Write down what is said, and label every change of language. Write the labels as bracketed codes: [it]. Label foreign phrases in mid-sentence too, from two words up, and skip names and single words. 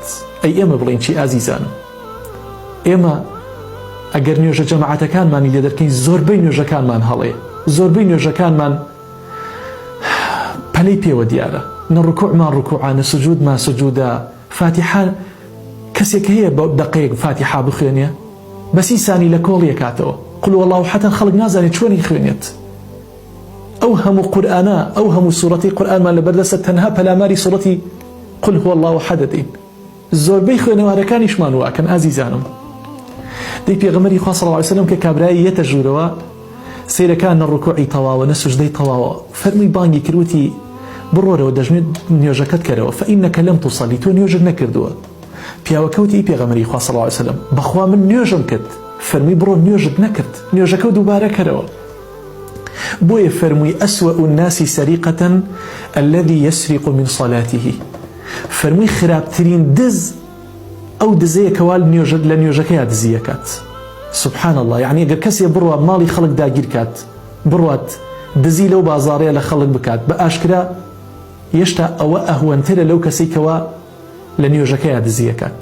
[ckb] ئەی ئێمە بڵێن چی ئازیزانم؟ ئێمە ئەگەر نوێژە جەماعەتەکانمانی لێ دەرکەین، زۆربەی نوێژەکانمان هەڵەیە، زۆربەی نوێژەکانمان پەلەی پێوە دیارە، نە ڕکوعمان ڕکوعە، نە سوجودمان سوجودە. فاتحە کەسێک هەیە بە دەقەیەک فاتحە بخوێنێ، بەسی سانی لە کۆڵ یەکاتەوە. [ar] قل هو الله [ckb] حەتەن خەڵک نازانێت چۆنی خوێنێت. ئەو هەموو قورئانە، ئەو هەموو سوورەتی قورئانمان لە بەردەستە، تەنها پەلاماری سوورەتی [ar] قل هو الله حەد [ckb] دەین. زۆربەی خوێنەوارەکانیشمان واکەن ئازیزانم. دەی پێغەمبەری خوا [ar] صلی الله علیه وسلم [ckb] کە کابرایی یەتە ژوورەوە، سەیرەکان نە ڕکوعی تەواوە نە سوجدەی تەواوە، فەرمی بانگی کردوتی بڕۆرەوە دەژمێت نوێژەکەت کەرەوە، [ar] فەئینەکە لەم توصەلی، [ckb] تۆ نوێژت نەکردووە. پیاوەکەوتی پێغەمبەری خوا [ar] صلی الله علیه وسلم [ckb] بەخوا من نوێژم کرد. فەرمی بڕۆ نوێژت نەکرد، نوێژەکە دووبارە کەرەوە. بۆیە فەرمووی [ar] ئەسوأ الناس سەریقەتەن الذي يسرق من صلاته. [ckb] فەرمووی خراپترین دز ئەو دزەیە کەوا لە نوێژەکەیە دزیەکات. [ar] سبحان الله، [ckb] یعنی ئەگەر کەسێ بڕوە ماڵی خەڵک داگیر کات، بڕوات دزی لەو بازاڕەیە لە خەڵک بکات بە ئاشکرا، هێشتا ئەوە ئەهوەنترە لەو کەسەی کەوا لە نوێژەکەیە دزیەکات.